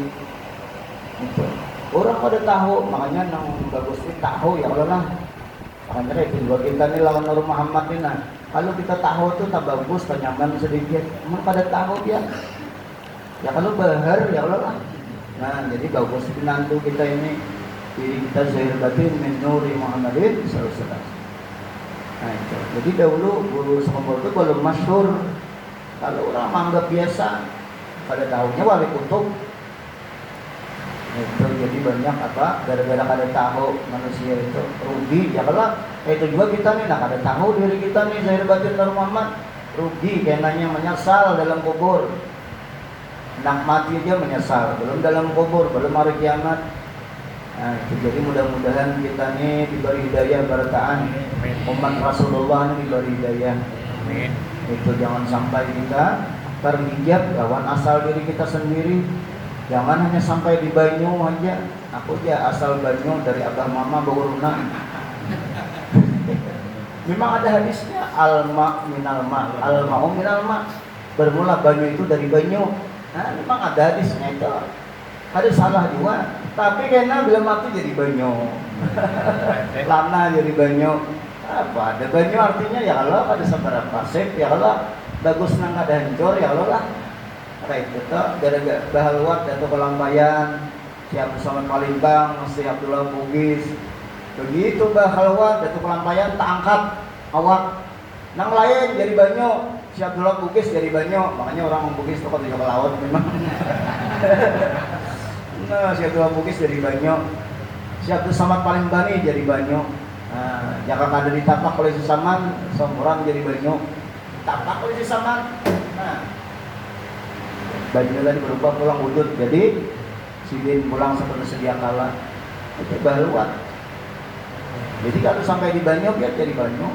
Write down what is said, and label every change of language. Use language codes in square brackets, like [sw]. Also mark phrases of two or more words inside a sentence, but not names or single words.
[bjn] Itu orang pada tahu, makanya nang bagus itu tahu ya Allah lah. Makanya itu buat kita nih lawan Nur Muhammad ini kalau kita tahu tuh tak bagus, tak nyaman sedikit. Emang pada tahu dia. Ya kalau bahar ya Allah lah. Nah jadi bagus pinantu kita ini diri kita zahir batin [ar] من نور محمد صلى الله عليه وسلم. [bjn] Nah itu. Jadi dahulu guru sekumpul itu belum masyhur. Kalau orang menganggap biasa, pada tahunnya wali kutub. Itu jadi banyak gara-gara kada tahu manusia itu rugi. Ya kalau itu juga kita nih kada tahu diri kita nih zahir batin Nur Muhammad, rugi karenanya menyesal dalam kubur. Nak mati aja menyesal, belum dalam kubur, belum hari kiamat. Nah, itu jadi mudah-mudahan kita nih diberi hidayah barakaan. Umat Rasulullah ini diberi hidayah. Amin. Itu jangan sampai kita terhijab lawan asal diri kita sendiri. Jangan hanya sampai di banyu aja. Aku aja asal banyu dari abah mama Bogoruna. Memang ada hadisnya [ar] الماء من الماء، الماء من الماء. [bjn] Bermula banyu itu dari banyu. Nah, memang ada hadisnya itu. Ada salah juga, tapi karena bila mati jadi banyu, lana jadi banyu. Apa ada banyu artinya ya Allah ada seberapa pasif ya Allah bagus nang kada hancur ya Allah lah. Kayak itu tuh gara-gara bahaluat atau kelampayan siap Somad Palembang, Masih Abdullah Bugis. Begitu bahaluat atau kelampayan tak angkat awak. Nang lain jadi banyak, si Abdullah Bugis jadi banyak. Makanya orang Bugis tuh kalau di laut memang. Nah, si Abdullah Bugis jadi banyak. Si Abdul Samad Palembang jadi banyak. Nah, jangan ada ditapak oleh sesaman, seorang jadi banyak. Tapak oleh sesaman. Nah, bajunya tadi berubah pulang wujud. Jadi sidin pulang seperti sedia kala. Itu bahaluat. Jadi kalau sampai di banyak ya jadi banyak.